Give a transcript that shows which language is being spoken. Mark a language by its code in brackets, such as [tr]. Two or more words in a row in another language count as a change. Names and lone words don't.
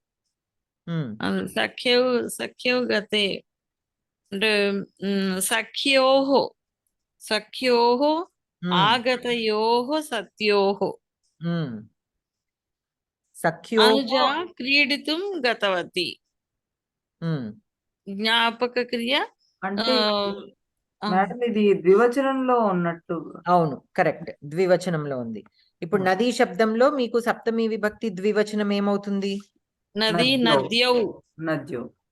[sa] सख्यौ गते सख्योः आगतयोः सत्योः अनुजा क्रीडितुं गतवती। జ్ఞాపకక్రియ [te] అంటే మేడం ఇది ద్వివచనంలో ఉన్నట్టు. అవును, కరెక్ట్, ద్వివచనంలో ఉంది. ఇప్పుడు నదీ శబ్దంలో మీకు సప్తమి విభక్తి ద్వివచనం ఏమవుతుంది? [sa] నది నద్యౌ నద్యౌ